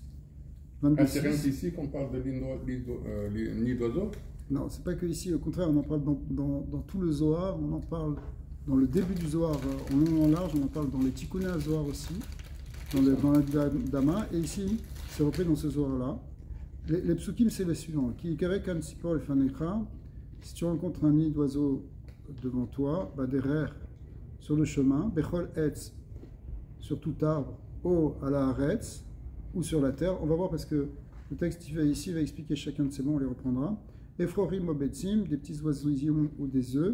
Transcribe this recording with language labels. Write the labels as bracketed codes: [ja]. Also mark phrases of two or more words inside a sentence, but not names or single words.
[fr] C'est rien d'ici qu'on parle de nid d'oiseau? Non, c'est pas que ici, au contraire, on en parle dans tout le Zohar, on en parle dans le début du Zohar en long et en large, on en parle dans les Tikkuné HaZohar aussi, dans la Dama, et ici, c'est repris dans ce Zohar-là. Les psukim, c'est les suivants. [he] כי יקרא קן ציפור לפניך, [fr] si tu rencontres un nid d'oiseau devant toi, baderer, sur le chemin, [he] בכל עץ, [fr] sur tout arbre, [he] או על הארץ, [fr] ou sur la terre. On va voir parce que le texte ici va expliquer chacun de ces mots, on les reprendra. [he] אפרוחים או ביצים, [fr] des petits oisillons ou des œufs.